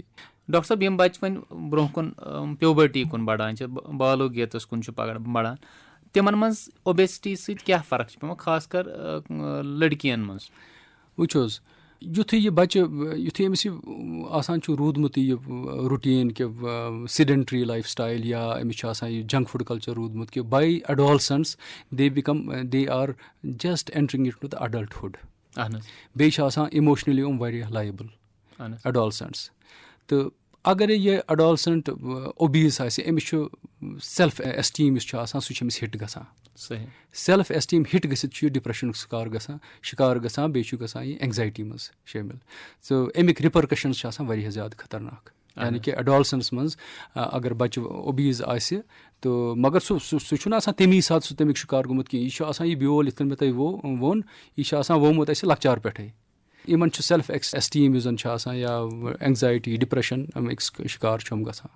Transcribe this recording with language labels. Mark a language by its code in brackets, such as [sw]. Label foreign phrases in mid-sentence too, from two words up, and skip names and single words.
[ks] ڈاکٹر صٲب یِم بَچہِ وۄنۍ برونٛہہ کُن پیوبرٹی کُن بَڑان چھِ بالوگیتَس کُن چھُ بَڑان تِمن منٛز اوبیسٹی سۭتۍ کیاہ فرق چھِ پیٚوان خاص کر لٔڑکِیَن منٛز وٕچھو حظ یُتھُے یہِ بَچہِ یُتھُے أمِس یہِ آسان چھُ روٗدمُت یہِ روٗٹیٖن کہِ [en] sedentary lifestyle [ks] یا أمِس چھُ آسان یہِ [en] junk food culture [ks] روٗدمُت کہِ [en] by adolescence they are just entering into the adulthood [ks] بیٚیہِ چھِ آسان اِموشنٔلی یِم واریاہ [en] labile adolescents [ks] تہٕ اگرے یہِ اٮ۪ڈالسنٹ اوبیٖز آسہِ أمِس چھُ [en] self esteem [ks] یُس چھُ آسان سُہ چھُ أمِس ہِٹ گژھان [en] self esteem [ks] ہِٹ گٔژھِتھ چھُ یہِ ڈِپریشنُک شِکار گژھان بیٚیہِ چھُ گژھان یہِ اینگزایٹی منٛز شٲمِل تہٕ اَمِکۍ رِپرکشنٕز چھِ آسان واریاہ زیادٕ خطرناک یعنی کہِ اٮ۪ڈالسنس منٛز اگر بَچہِ اوبیٖز آسہِ تہٕ مگر سُہ چھُنہٕ آسان تَمی ساتہٕ سُہ تَمیُک شِکار گوٚمُت کینٛہہ یہِ چھُ آسان یہِ بیول یِتھ کٔنۍ مےٚ تۄہہِ ووٚن یہِ چھُ آسان ووٚمُت اَسہِ لۄکچار پٮ۪ٹھٕے یِمن چھُ [en] self esteem [ks] یُس زن چھُ آسان یا [en] anxiety depression [ks] اَمِکۍ شِکار چھُ یِم گژھان